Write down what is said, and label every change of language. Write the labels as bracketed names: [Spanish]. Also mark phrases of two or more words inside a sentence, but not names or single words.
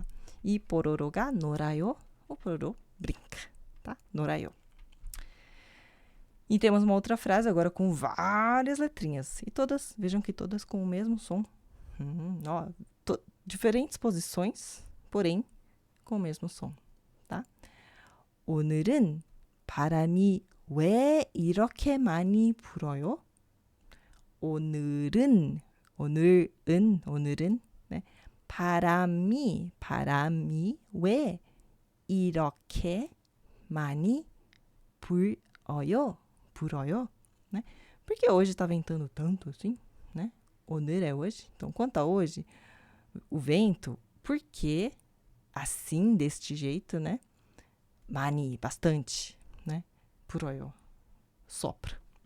[Portuguese] E pororoga norayo. O pororô brinca, tá? Norayo. E temos uma outra frase agora com várias letrinhas. E todas, vejam que todas com o mesmo som. Ó, diferentes posições, porém com o mesmo som, tá? [Korean] 오늘은 바람이 왜 이렇게 많이 불어요? 오늘은 네. 바람이 왜 이렇게 많이 불어요? [Portuguese] Né? Porque hoje está ventando tanto assim, né? 오늘 é hoje. Então, quanto a hoje, o vento, por que assim, deste jeito, né? Mani, bastante, né? Puroyo, sopra, né?